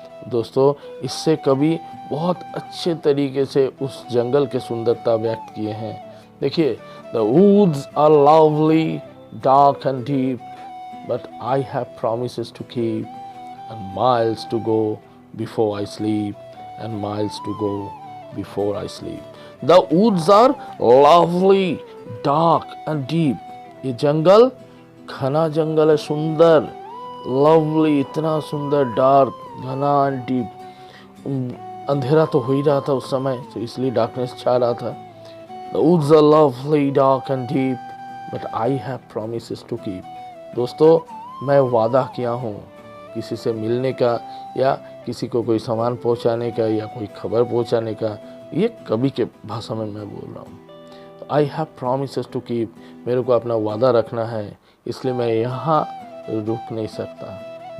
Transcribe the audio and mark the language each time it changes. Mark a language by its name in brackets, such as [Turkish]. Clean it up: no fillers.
[Hindi] दोस्तों, इससे कवि बहुत अच्छे तरीके से उस जंगल के सुंदरता व्यक्त किए हैं। देखिए, [English] The woods are lovely dark and deep, but I have promises to keep, and miles to go before I sleep, and miles to go before I sleep. The woods are lovely, dark and deep. [Hindi] ये जंगल घना जंगल है, सुंदर, lovely इतना सुंदर, dark घना and deep. अंधेरा तो हो ही रहा था उस समय, तो इसलिए डार्कनेस छा रहा था। [English] The woods are lovely, dark and deep, but I have promises to keep. [Hindi] दोस्तों, मैं वादा किया हूँ किसी से मिलने का, या किसी को कोई सामान पहुँचाने का, या कोई खबर पहुँचाने का। ये कवि के भाषा में मैं बोल रहा हूँ। [English] I have promises to keep, [Hindi] मेरे को अपना वादा रखना है, इसलिए मैं यहाँ रुक नहीं सकता।